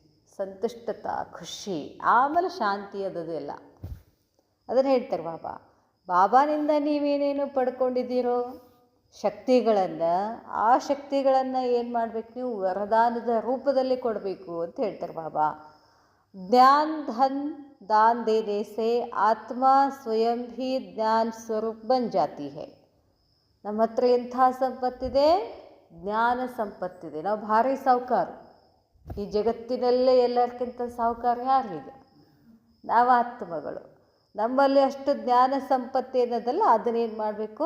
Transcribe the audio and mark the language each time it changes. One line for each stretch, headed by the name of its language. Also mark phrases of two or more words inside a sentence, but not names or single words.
Kannada: ಸಂತುಷ್ಟತಾ, ಖುಷಿ, ಆಮೇಲೆ ಶಾಂತಿ, ಅದೆಲ್ಲ. ಅದನ್ನು ಹೇಳ್ತಾರೆ ಬಾಬಾ. ಬಾಬಾನಿಂದ ನೀವೇನೇನು ಪಡ್ಕೊಂಡಿದ್ದೀರೋ ಶಕ್ತಿಗಳನ್ನು, ಆ ಶಕ್ತಿಗಳನ್ನು ಏನು ಮಾಡಬೇಕು, ನೀವು ವರದಾನದ ರೂಪದಲ್ಲಿ ಕೊಡಬೇಕು ಅಂತ ಹೇಳ್ತಾರೆ ಬಾಬಾ.
Hindi: ज्ञान धन दान देने से आत्मा स्वयं भी ज्ञान स्वरूप बन जाती है.
Kannada: ನಮ್ಮ ಹತ್ರ ಎಂಥ ಸಂಪತ್ತಿದೆ? ಜ್ಞಾನ ಸಂಪತ್ತಿದೆ. ನಾವು ಭಾರಿ ಸಾಹುಕಾರು. ಈ ಜಗತ್ತಿನಲ್ಲೇ ಎಲ್ಲರಿಗಿಂತ ಸಾಹುಕಾರ ಯಾರಿದೆ? ನಾವು ಆತ್ಮಗಳು. ನಮ್ಮಲ್ಲಿ ಅಷ್ಟು ಜ್ಞಾನ ಸಂಪತ್ತಿ ಅನ್ನೋದಲ್ಲ, ಅದನ್ನೇನು ಮಾಡಬೇಕು?